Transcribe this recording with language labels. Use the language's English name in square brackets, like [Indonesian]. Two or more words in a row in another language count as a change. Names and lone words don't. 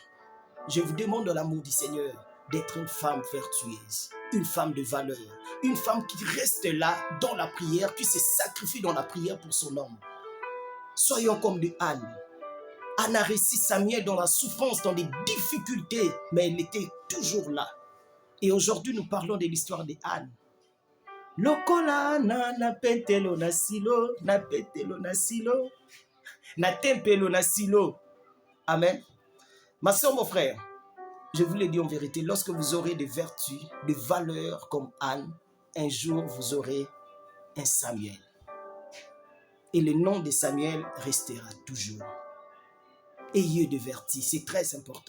[French] Je vous demande dans l'amour du Seigneur d'être une femme vertueuse, une femme de valeur, une femme qui reste là dans la prière, qui se sacrifie dans la prière pour son homme. Soyons comme de Anne. Anne a réussi Samuel dans la souffrance, dans les difficultés, mais elle était toujours là. Et aujourd'hui, nous parlons de l'histoire de Anne. [Lingala] Lokola na petelo na silo, na petelo na silo, na tempelo na silo. [French] Amen. Ma soeur, mon frère, je vous le dis en vérité, lorsque vous aurez des vertus, des valeurs comme Anne, un jour vous aurez un Samuel. Et le nom de Samuel restera toujours. Ayez de vertu, c'est très important.